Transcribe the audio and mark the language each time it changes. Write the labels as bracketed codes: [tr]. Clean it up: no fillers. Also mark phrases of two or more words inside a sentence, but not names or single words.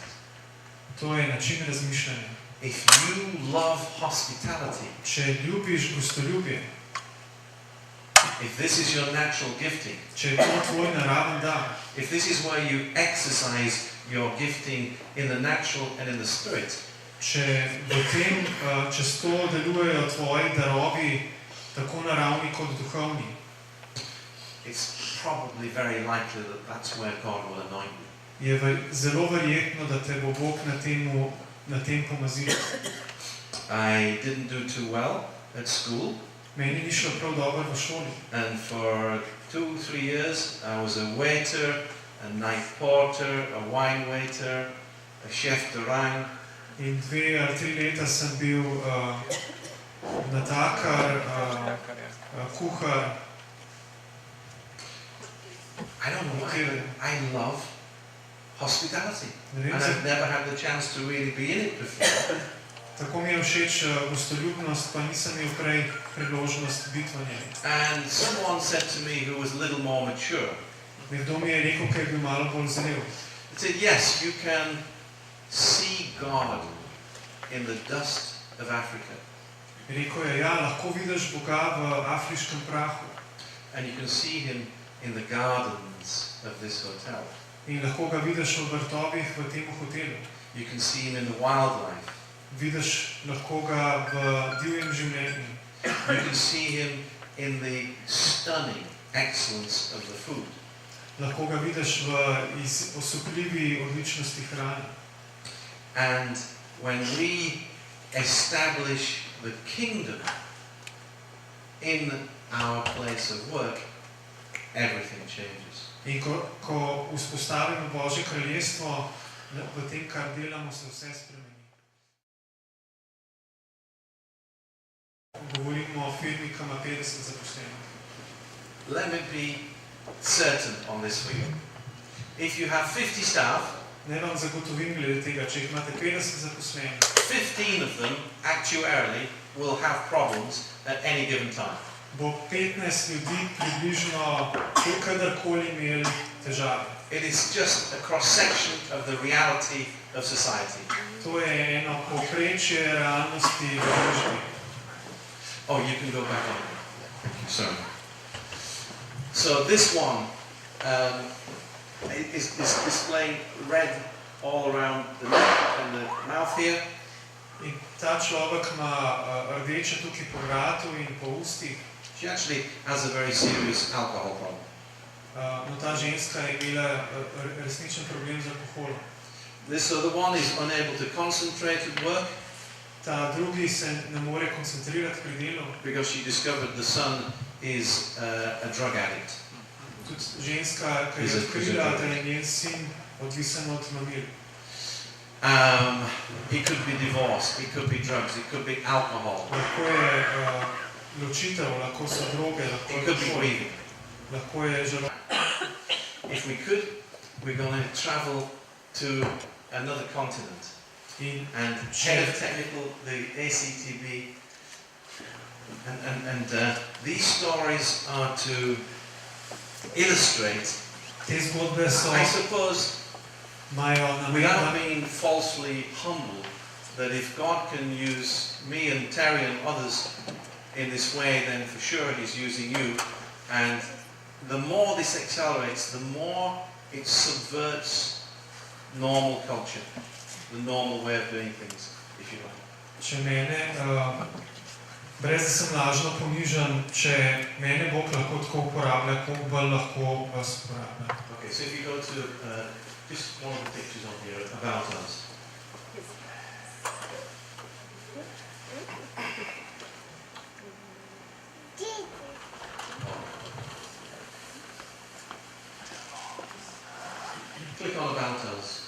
[sl] To je način razmišljanja. [en] If you love hospitality, [sl] če ljubiš gostoljubje, [en] if this is your natural gifting, [sl] če je to tvoj naraven dar, [en] if this is where you exercise your gifting in the natural and in the spirit, [sl] če v tem, čez to delujejo tvoji darovi, tako naravni kot duhovni, [en] it's probably very likely that that's where God will anoint you. [sl] Je zelo verjetno, da te bo Bog na tem pomazil. [en] I didn't do too well at school. [sl] Meni ni šlo prav dobro v šoli. [en] And for 2-3 years I was a waiter, a night porter, a wine waiter, a [fr] chef de rang. [sl] In 2 ali 3 leta sem bil natakar, kuhar. [en] I don't know why, but I love hospitality. And I've never had the chance to really be in it before. [sl] Tako mi je všeč gostoljubnost, pa nisem imel prej priložnost biti v njej. [en] And someone said to me who was a little more mature. [sl] Nekdo mi je rekel, ker je bil malo bolj zrel. [en] He said, yes, you can see God in the dust of Africa. [sl] Rekel je, ja, lahko vidiš Boga v afriškem prahu. [en] And you can see him in the gardens of this hotel. [sl] In lahko ga vidiš v vrtovih v tem hotelu. [en] You can see him in the wildlife. [sl] Vidiš lahko ga v divjem življenju. [en] You can see him in the stunning excellence of the food. [sl] Lahko ga vidiš v osupljivi odličnosti hrane. [en] And when we establish the kingdom in our place of work, everything changes. [sl] In ko vzpostavimo Božje kraljestvo, v tem, kar delamo, se vse spremeni. Govorimo o firmi, ki ima 50 zaposlenih. [en] Let me be certain on this for you. If you have 50 staff, [sl] ne vam zagotovim glede tega, če imate 50 zaposlenih, [en] 15 of them actuarially will have problems at any given time. [sl] Bo 15 ljudi približno kadarkoli imeli težave. [en] It is just a cross-section of the reality of society. [sl] To je eno povprečje realnosti v družbi. [en] Oh, you can go back on. Sorry. So this one is displaying red all around the neck and the mouth here. [sl] In ta človek ima rdeče tukaj po vratu in po ustih. [en] She actually has a very serious alcohol problem. [sl] no ta ženska je imela resničen problem z alkoholom. [en] This other one is unable to concentrate at work [sl] Ta drugi se ne more koncentrirati pri delu. [en] because she discovered the son is a drug addict. [sl] Tudi ženska, ki je odkrila, da je njen sin odvisen od mamil. [en] It could be divorce, it could be drugs, it could be alcohol, [sl] Lahko je ločitev, lahko so droge, lahko [en] it [sl] je [en] could be [sl] alkohol, [en] grieving. [sl] lahko je žalost. [en] If we could, we're going to travel to another continent. [sl] In [en] And head of technical, the ACTB, and these stories are to illustrate, [sl] te zgodbe so [en] I suppose, [sl] imajo [en] without [sl] namen, [en] being falsely humble, that if God can use me and Terry and others in this way, then for sure He's using you. And the more this accelerates, the more it subverts normal culture, the normal way of doing things, if you like. [sl] če mene, brez da sem lažno ponižan, če mene Bog lahko tako uporablja, koliko bolj lahko vas uporablja. [en] Okay, so if you go to just one of the pictures on here about us. Click on about us.